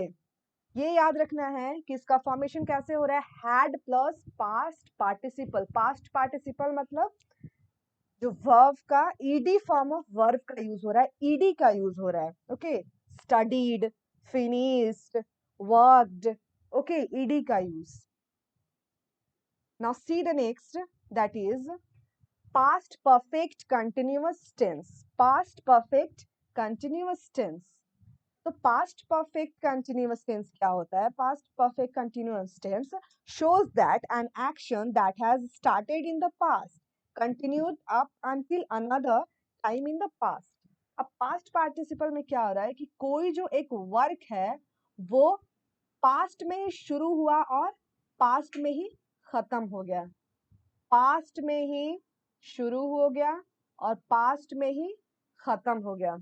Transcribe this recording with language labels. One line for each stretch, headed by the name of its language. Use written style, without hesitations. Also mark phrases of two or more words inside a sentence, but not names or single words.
Hindi: ये याद रखना है कि इसका फॉर्मेशन कैसे हो रहा है,
English: had plus past participle. past participle
Hindi: मतलब जो वर्ब का
English: ED form of verb
Hindi: का यूज हो रहा है, ईडी का यूज हो रहा है।
English: OK, studied, finished, worked, OK, ED का यूज। now see the next, that is past perfect continuous tense। past perfect continuous tense,
Hindi: तो
English: past perfect continuous tense
Hindi: क्या होता है?
English: past perfect continuous tense shows that an action that has started in the past continued up until another time in the past.
Hindi: अब
English: past participle
Hindi: में क्या हो रहा है कि कोई जो एक वर्क है वो पास्ट में ही शुरू हुआ और पास्ट में ही खत्म हो गया, पास्ट में ही शुरू हो गया और पास्ट में ही खत्म हो गया।